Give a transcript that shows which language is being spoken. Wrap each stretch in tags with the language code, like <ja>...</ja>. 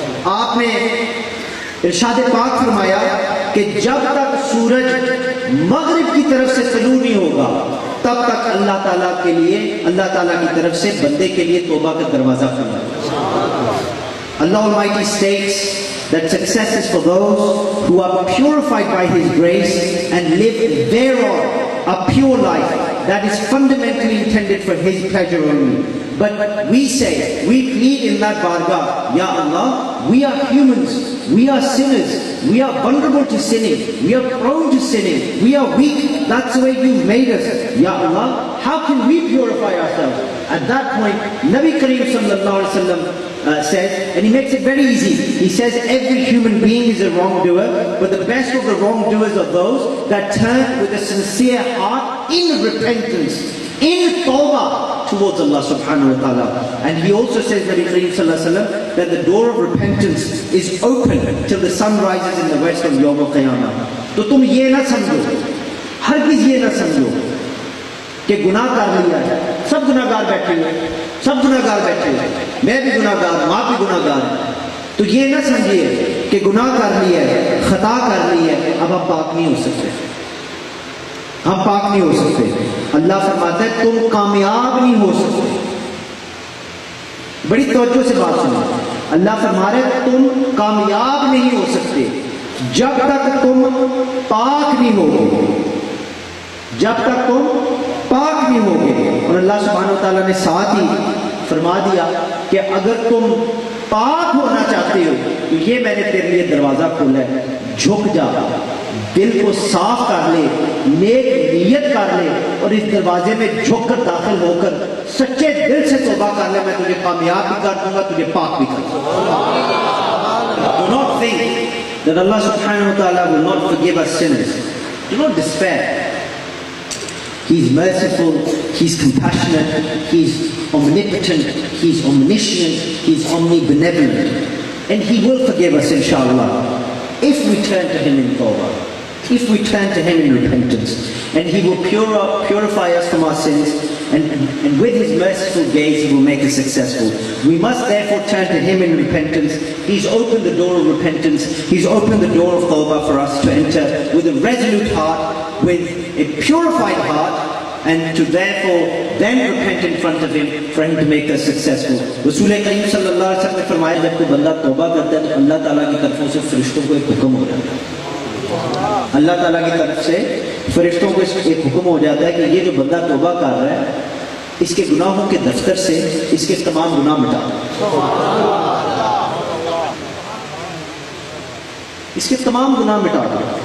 <ur>آپ نے ارشاد پاک فرمایا کہ جب تک سورج مغرب کی طرف سے طلوع نہیں ہوگا تب تک اللہ تعالیٰ کے لیے, اللہ تعالیٰ کی طرف سے بندے کے لیے توبہ کا دروازہ کھلا ہے.</ur> <en>Allah Almighty states that success is for those who are purified by His grace and live thereon a pure life that is fundamentally intended for His pleasure only. But we say, we plead in that bargah, Ya Allah, we are humans, we are sinners, we are vulnerable to sinning, we are prone to sinning, we are weak, that's the way you've made us. Ya Allah, how can we purify ourselves? At that point, Nabi Kareem sallallahu alaihi wasallam says, and he makes it very easy. He says every human being is a wrongdoer, but the best of the wrongdoers are those that turn with a sincere heart in repentance, in tawbah towards Allah subhanahu wa ta'ala. And he also says, Nabi Kareem sallallahu alaihi wasallam, that the door of repentance is open till the sun rises in the west of Yawm al-Qiyamah.</en> <ur>تو تم یہ نہ سمجھو, ہرگز یہ نہ سمجھو کہ گناہ کر لیا ہے, سب گناہگار بیٹھے ہوئے, سب گناہگار بیٹھے ہوئے, میں بھی گناہگار, ماں بھی گناہگار ہے. تو یہ نہ سمجھیے کہ گناہ کر لیا ہے, خطا کر لی ہے, اب ہم پاک نہیں ہو سکتے, ہم پاک نہیں ہو سکتے. اللہ فرماتا ہے تم کامیاب نہیں ہو سکتے. بڑی توجہ سے بات سنو, اللہ فرما رہا ہے تم کامیاب نہیں ہو سکتے جب تک تم پاک نہیں ہوگے, جب تک تم پاک نہیں ہوگے. اور اللہ سبحانہ وتعالیٰ نے ساتھ ہی فرما دیا کہ اگر تم پاک ہونا چاہتے ہو تو یہ میں نے تیرے لیے دروازہ کھولا ہے, جھک جا, دل کو صاف کر لے, نیک نیت کر لے, اور اس دروازے میں جھک کر داخل ہو کر سچے دل سے توبہ کر لے, میں تجھے کامیاب بھی کر دوں گا, تجھے پاک بھی کر دوں گا.</ur> <en>Do not think that Allah subhanahu wa ta'ala will not forgive us sinners. Do not despair. He's merciful, He's compassionate, He's omnipotent, He's omniscient, He's omnibenevolent. And He will forgive us inshallah if we turn to Him in tawbah, if we turn to Him in repentance. And He will purify us from our sins, and with His merciful gaze He will make us successful. We must therefore turn to Him in repentance. He's opened the door of repentance, He's opened the door of tawbah for us to enter with a resolute heart, with a purified heart, and to therefore then repent in front of Him for Him to make us successful.</en> <ur>Rasul Kareem sallallahu alaihi wasallam نے فرمایا جب کوئی بندہ توبہ کرتا ہے تو اللہ تعالیٰ کی طرفوں سے فرشتوں کو ایک حکم ہو جاتا ہے, اللہ تعالیٰ کی طرف سے فرشتوں کو ایک حکم ہو جاتا ہے کہ یہ جو بندہ توبہ کر رہا ہے اس کے گناہوں کے دفتر سے اس کے تمام گناہ مٹا دو, اس کے تمام گناہ مٹا دو.</ur>